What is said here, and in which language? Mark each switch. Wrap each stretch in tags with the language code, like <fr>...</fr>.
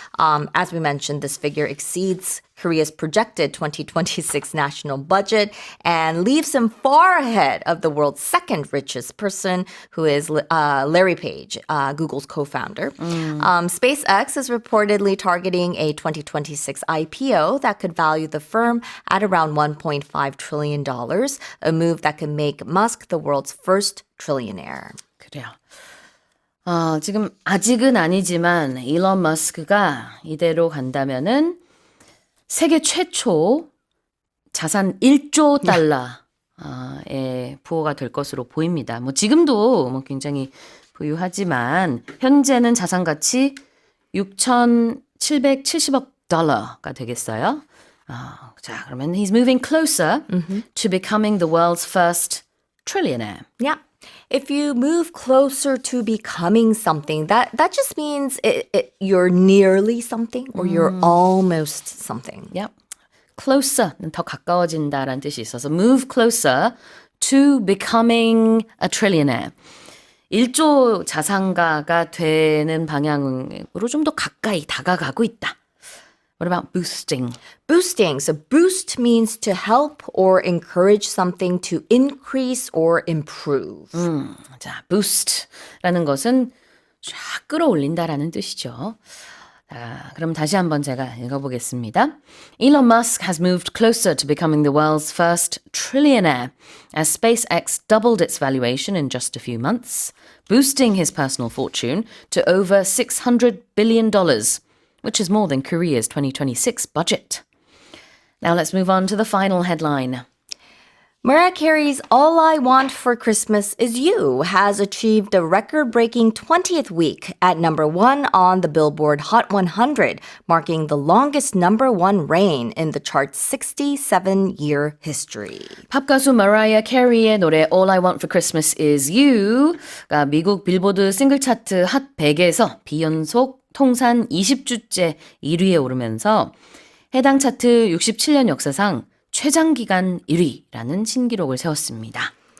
<en>As we mentioned, this figure exceeds Korea's projected 2026 national budget and leaves him far ahead of the world's second richest person, who is Larry Page, Google's co-founder. SpaceX is reportedly targeting a 2026 IPO that could value the firm at around $1.5 trillion, a move that could make Musk the world's first trillionaire.</en> <ko>그래요. 지금 아직은 아니지만 일론 머스크가 이대로 간다면은 세계 최초 자산 1조 달러의 부호가 될 것으로 보입니다. 뭐 지금도 굉장히 부유하지만 현재는 자산 가치 6,770억 달러가 되겠어요. 자, 그러면</ko> <en>he's moving closer to becoming the world's first trillionaire. Yeah. If you move closer to becoming something, that just means you're nearly something or you're almost something. Yep.</en> <ko>closer는 더 가까워진다라는 뜻이 있어서</ko> <en>move closer to becoming a trillionaire.</en> <ko>1조 자산가가 되는 방향으로 좀 더 가까이 다가가고 있다.</ko> <en>What about boosting? Boosting. So boost means to help or encourage something to increase or improve.</en> <ko>자, boost라는 것은 쫙 끌어올린다라는 뜻이죠. 자, 그럼 다시 한번 제가 읽어보겠습니다.</ko> <en>Elon Musk has moved closer to becoming the world's first trillionaire as SpaceX doubled its valuation in just a few months, boosting his personal fortune to over $600 billion, which is more than Korea's 2026 budget. Now let's move on to the final headline. Mariah Carey's All I Want for Christmas Is You has achieved a record-breaking 20th week at number 1 on the Billboard Hot 100, marking the longest number 1 reign in the chart's 67-year history.</en> <ko>팝 가수 마라이어 캐리의 노래 All I Want for Christmas Is You가 미국 빌보드 싱글 차트 핫 100에서 비연속 통산 20주째 1위에 오르면서 해당 차트 67년 역사상 최장기간 1위라는 신기록을 세웠습니다.</ko>